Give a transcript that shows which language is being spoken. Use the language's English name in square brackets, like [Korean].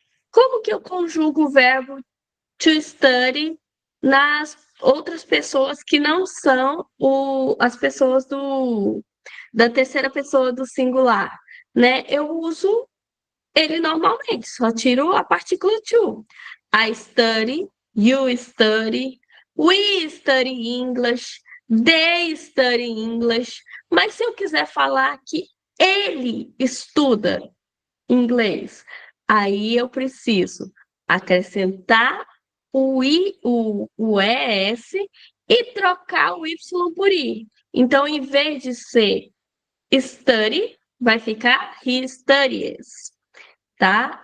[Portuguese] Como que eu conjugo o verbo to study nas outras pessoas que não são as pessoas da terceira pessoa do singular, né? Eu uso ele normalmente, só tiro a partícula to. [English] I study, you study, we study English, they study English. [Portuguese] Mas se eu quiser falar que ele estuda inglês, aí eu preciso acrescentar o ES e trocar o Y por I. Então, em vez de ser study, vai ficar [English] he studies, [Portuguese] tá?